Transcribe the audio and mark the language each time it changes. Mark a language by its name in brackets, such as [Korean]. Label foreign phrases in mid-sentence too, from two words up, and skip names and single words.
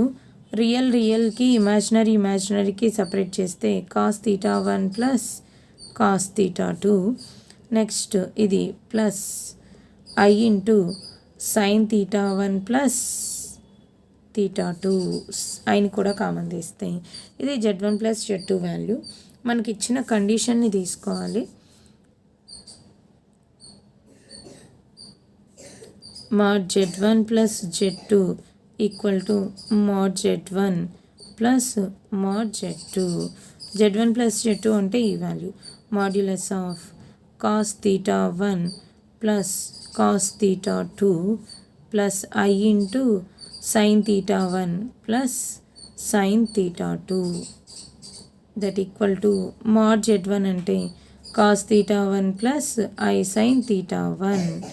[Telugu] రియల్కి ఇమాజినరీకి సపరేట్ చేస్తే [English] cos theta 1 plus cos theta 2. next ఇది plus i into sine theta 1 plus theta 2. [Telugu] ఐని కూడా కామన్ తీస్తాయి. ఇది [English] Z1 plus Z2 value. [Telugu] మనకి ఇచ్చిన కండిషన్ని తీసుకోవాలి. [English] mod Z1 plus Z2 equal to mod Z1 plus mod Z2. Z1 plus Z2 అంటే ఈ value modulus of cos theta 1 plus cos theta 2 plus i into sine theta 1 plus sine theta 2 that equal to mod Z1 అంటే cos theta 1 plus i sine theta 1.